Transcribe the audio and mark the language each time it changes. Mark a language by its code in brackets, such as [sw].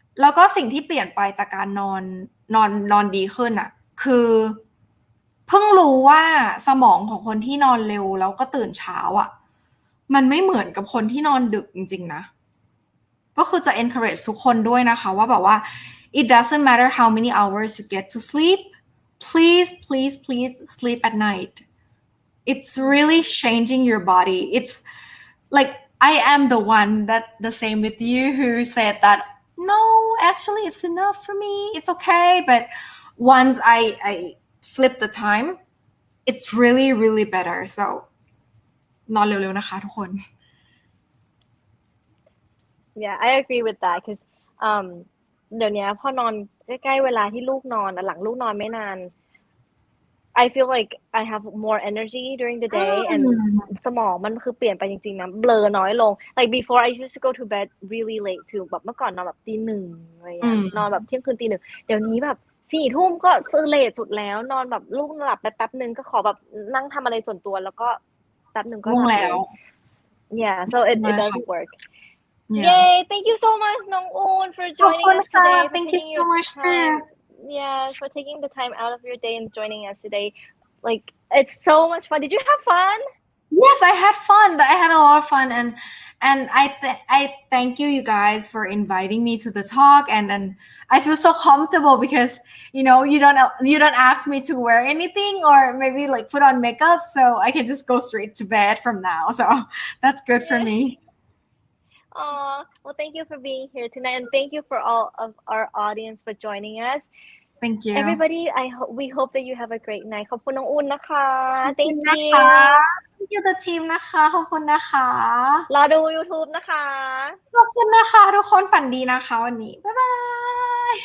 [th] วก็สิ่งที่เปลี่ยนไปจากการนอนดีขึ้นอ่ะคือเพิ่งรู้ว่าสมองของคนที่นอนเร็วแล้วก็ตื่นเช้าอ่ะมันไม่เหมือนกับคนที่นอนดึกจริงๆนะก็คือจะ encourage ทุกคนด้วยนะคะว่าแบบว่า [en] it doesn't matter how many hours you get to sleep please sleep at night it's really changing your body it's like I am the one that the same with you who said that no, actually it's enough for me, it's okay. But once I flip the time, it's really better. [th] So นอนเร็วๆนะคะทุกคน [en] Yeah, I agree with that because [th] เดี๋ยวนี้พอนอนใกล้ๆเวลาที่ลูกนอนหลังลูกนอนไม่นาน [en] I feel like I have more energy during the day and [th] สมองมันคือเปลี่ยนไปจริงๆนะเบลอน้อยลง [en] like before I used to go to bed really late too [th] แบบเมื่อก่อนนอนแบบตีหนึ่ง อะไรอย่างเงี้ยนอนแบบเที่ยงคืนตีหนึ่งเดี๋ยวนี้แบบ4 ทุ่มก็คือเลทสุดแล้วนอนแบบลูกหลับไปแป๊บนึงก็ขอแบบนั่งทำอะไรส่วนตัวแล้วก็แป๊บนึงก็หลับแล้ว [en] yeah so it does work Yay thank you so much [th] น้องอูน [en] for joining us today Thank you so much too yeah for taking the time out of your day and joining us today like it's so much fun did you have fun Yes, I had fun. I had a lot of fun, and I thank you guys for inviting me to the talk, and I feel so comfortable because you don't ask me to wear anything or maybe like put on makeup, so I can just go straight to bed from now. So that's good for me. Well, thank you for being here tonight, and thank you for all of our audience for joining us. Thank you. Everybody, we hope that you have a great night. [th] ขอบคุณน้องอุ่นนะคะ [en] Thank you. Thank you the team [th] นะคะขอบคุณนะคะ รอดู YouTube นะคะ ขอบคุณนะคะทุกคนฝันดีนะคะวันนี้บ๊ายบาย